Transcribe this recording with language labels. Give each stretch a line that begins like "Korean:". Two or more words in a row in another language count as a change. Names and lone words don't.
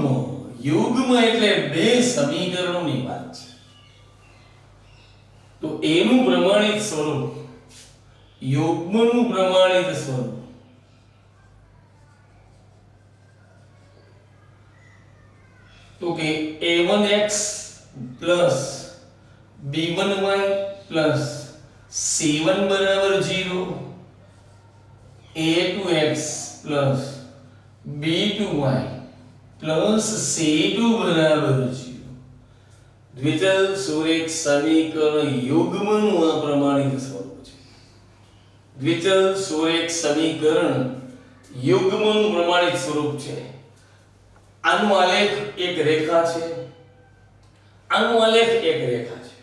Gujarati: યુગ્મ એટલે બે સમીકરણોની વાત છે. તો એનું પ્રમાણિત સ્વરૂપ, યુગ્મનું પ્રમાણિત સ્વરૂપ તો કે
English: a1x plus b1y plus c1
Gujarati: બરાબર 0,
English: a2x plus b2y plus c2
Gujarati: બરાબર 0. દ્વિચલ સુરેખ સમીકરણ યુગ્મનું આ પ્રમાણિત સ્વરૂપ છે. દ્વિચલ સુરેખ સમીકરણ યુગ્મનું પ્રમાણિત સ્વરૂપ છે. આનું આલેખ એક રેખા છે, આનું આલેખ એક રેખા છે.